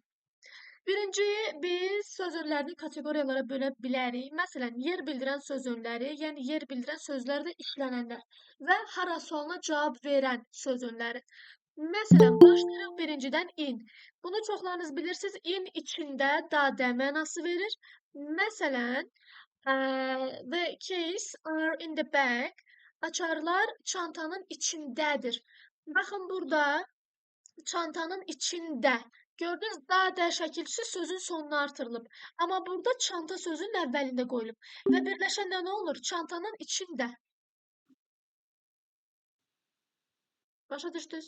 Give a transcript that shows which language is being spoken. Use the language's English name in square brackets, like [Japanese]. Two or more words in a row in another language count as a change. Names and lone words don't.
[Azerbaijani] Birinci, biz söz önlərini kateqoriyalara bölə bilərik. Məsələn, yer bildirən söz önləri, yəni yer bildirən sözlərdə işlənənlər və hara sualına cavab verən söz önləri. Məsələn, başlayırıq birincidən in. Bunu çoxlarınız bilirsiniz, in içində dadə mənası verir. Məsələn, [English] the keys are in the bag. [Azerbaijani] Açarlar çantanın içindədir. Baxın burada çantanın içində. Gördünüz, dadə şəkilçisi sözün sonuna artırılıb. Amma burada çanta sözünün əvvəlində qoyulub. Və birləşəndə nə olur? Çantanın içində. Başa düşdünüz?